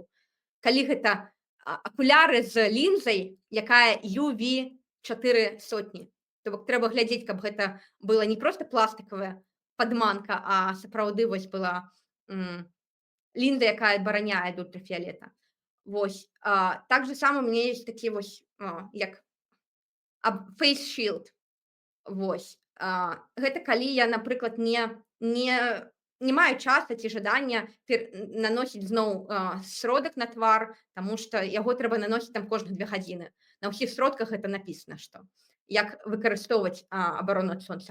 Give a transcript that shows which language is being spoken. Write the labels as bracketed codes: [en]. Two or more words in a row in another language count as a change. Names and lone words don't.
[be] Калі гэта акуляры з лінзай, якая UV400. То бок трэба глядзець, каб гэта была не проста пластикавая падманка, а сапраўды вось была лінза, якая абараняе ад ультрафіялета. Вось. Так же сама [ru] у меня есть [be] такі вось, як [en] face shield. [be] Вось. Гэта калі я, напрыклад, не маю часу ці жадання наносіць зноў сродак на твар, таму што яго трэба наносіць там кожных 2 гадзіны. На ўсіх сродках гэта напісана, што як выкарыстоўваць абарону ад сонца.